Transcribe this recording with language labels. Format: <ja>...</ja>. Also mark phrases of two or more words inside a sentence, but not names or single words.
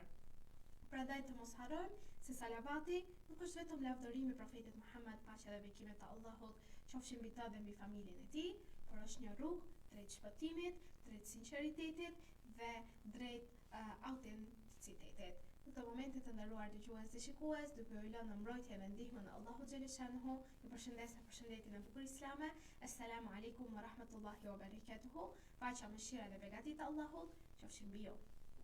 <sq>Prandaj të mos harrojmë se salavati nuk është vetëm lavdërimi profetit Muhammed, paqja dhe bekimet e Allahut qofshin mbi të dhe mbi familjen e tij, por është një rrugë drejt shpëtimit, drejt sinqeritetit dhe drejt autenticitetit. Në këtë momente, të nderuar dëgjues dhe shikues, duke u lënë në mbrojtje dhe ndihmën e Allahut xhaleshanhu, ju përshëndes me përshëndetjen e bukur islame.</sq> <ar>السلام عليكم ورحمة الله وبركاته.</ar> <sq>Paqja, mëshira dhe begatit e Allahut qofshin mbi ju.</sq>